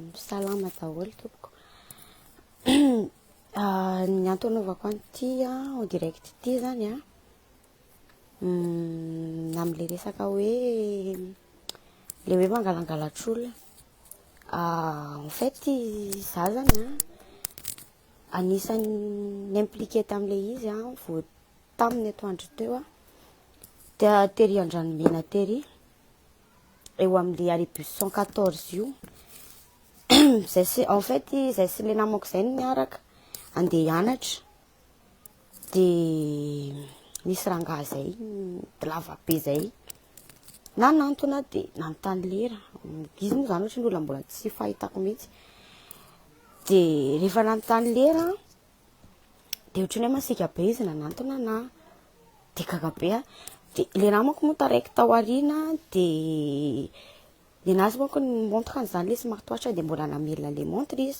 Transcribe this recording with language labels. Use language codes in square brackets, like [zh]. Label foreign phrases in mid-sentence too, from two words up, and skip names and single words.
[mg] salama daholo tompoko. Ny antony anaovako an'ity [fr] en direct [mg] ity zany am'le resaka hoe le hoe mangalangalatr' olona. [fr] En fait [mg] za zany anisany impliqué tam'le izy vao taminy atoandro teo dia tery Andranomena tery eo am'le aribus 114 io. Zay sy [fr] en fait [mg] zay sy le namako zay miaraka andeha hianatra dia nisy rangahy zay lava be zay nanantona dia nanontany lera. Izy moa zany ohatry ny olona mbola tsy fahitako mihitsy. Dia rehefa nanontany lera dia ohatry ny hoe masika be izy nanantona na dia kakabe dia le namako moa taraiky tao aoriana dia nazy manko ny montre an'izany le sy maritoatra dia mbola namelona le montre izy.